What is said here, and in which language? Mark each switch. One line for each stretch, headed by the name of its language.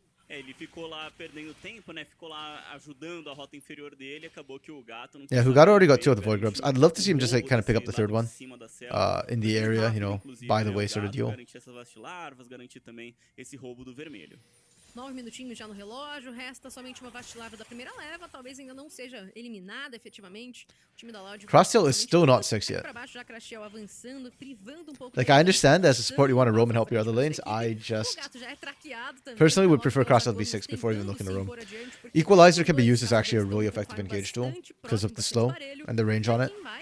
Portuguese: É, ele ficou lá perdendo tempo, né? Ficou lá ajudando a rota inferior dele, acabou que o gato não
English: Yeah, Fugado already got 2 of the Void Grubs. I'd love to see him just like kind of pick up the third one in the area, you know, by the way sort of deal.
Portuguese: Garantir essas vastilarvas, garantir também esse roubo do vermelho. 9 minutinhos já no relógio, resta somente uma vacilável da primeira leva, talvez ainda não seja eliminada efetivamente. O time da Loud
English: Crosstail is still not 6 yet.
Portuguese: pra baixo, já Crashel avançando, privando um pouco
English: Like, I understand as a support you want to roam and help your other lanes. I just personally would prefer Crosstail to be 6 before even looking to roam. Equalizer can be used as actually a really effective engage tool because of the slow and the range on it.